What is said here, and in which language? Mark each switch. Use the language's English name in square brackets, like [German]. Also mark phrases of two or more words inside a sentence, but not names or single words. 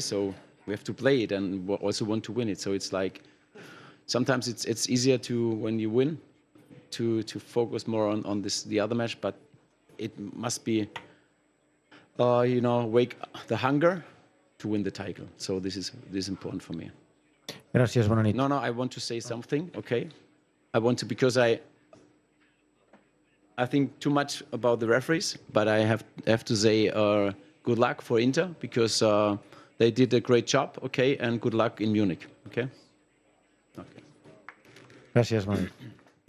[English] So we have to play it and we also want to win it. So it's like sometimes it's easier to, when you win, to focus more on the other match, but it must be wake the hunger to win the title. So this is important for me. [Spanish] Gracias, [Catalan] bona nit. [English] No, I want to say something, okay? Because I think too much about the referees, but I have to say good luck for Inter, because they did a great job, okay, and good luck in Munich, okay? [Catalan] Gràcies, bona nit.